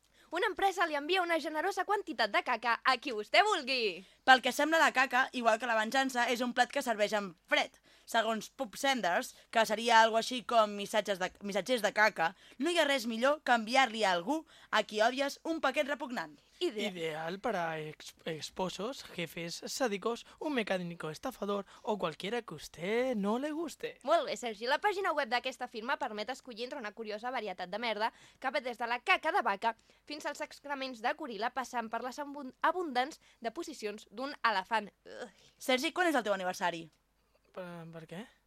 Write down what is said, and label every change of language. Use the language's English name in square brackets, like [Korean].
[Catalan] Una empresa li envia una generosa quantitat de caca a qui vostè vulgui. Pel que sembla, la caca, igual que la venjança, és un plat que serveix amb fred. Segons Pop Sanders, que seria algo així com missatgers de caca, no hi ha res millor que enviar-li a algú a qui odies un paquet repugnant. [Spanish] Ideal para esposos, jefes, sádicos, un mecánico estafador o cualquiera que a usted no le guste. [Catalan] Molt bé, Sergi. La pàgina web d'aquesta firma permet escollir entre una curiosa varietat de merda que ve des de la caca de vaca fins als excrements de goril·la passant per les abundants deposicions d'un elefant. Sergi, quan és el teu aniversari? Per què?